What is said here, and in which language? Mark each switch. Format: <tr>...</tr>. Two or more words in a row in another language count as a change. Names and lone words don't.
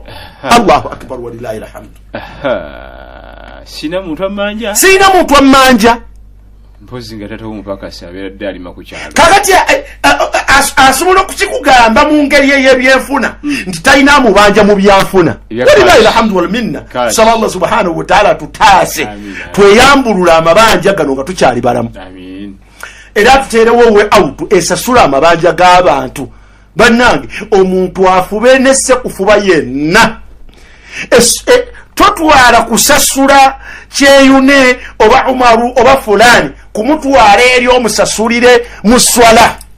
<ar>الله أكبر ولله الحمد.</ar> <lg>Sina muntu amanja. Sina muntu amanja. Mpozi nga tata omupakasi abeera dde alima ku kyalo. Kakati asobola okukikugamba mu ngeri ey'ebyenfuna nti talina amubanja mu byanfuna.</lg> <ar>ولله الحمد والمنة.</ar> <lg>Sala Allah</lg> <ar>سبحانه وتعالى</ar> <lg>tutaase tweyambulula amabanja gano nga tukyali balamu. Amin. Era tuteerewo we autu esasula amabanja g'abantu. Bannange, omuntu afube nesse kufuba yenna. Totwala kusasula kyeyune oba Umaru oba fulani kumutwala eri omusasulire mu swala.</lg>